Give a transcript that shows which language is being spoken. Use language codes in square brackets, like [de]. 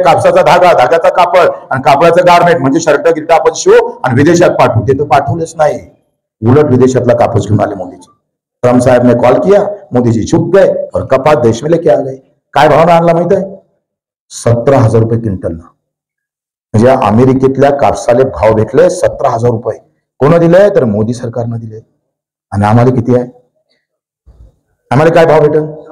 [mr] कापसाचा धागा, धाग्याचा कापड आणि कापडाचं गारमेंट म्हणजे शर्ट गिर्ट आपण शिवू आणि विदेशात पाठवू. ते तर पाठवलेच नाही. उलट विदेशातला कापूस घेऊन आले मोदीजी. [hi] ट्रम्प साहब ने कॉल किया, मोदी जी झुक गए और कपास देश में लेके आ गए. [mr] काय भावना आणला माहित आहे? 17,000 रुपये क्विंटल. म्हणजे अमेरिकेतल्या कापसाले भाव भेटले 17,000 रुपये. कोण दिले? तर मोदी सरकारनं दिले. आणि आम्हाला किती आहे? आम्हाला काय भाव भेटल?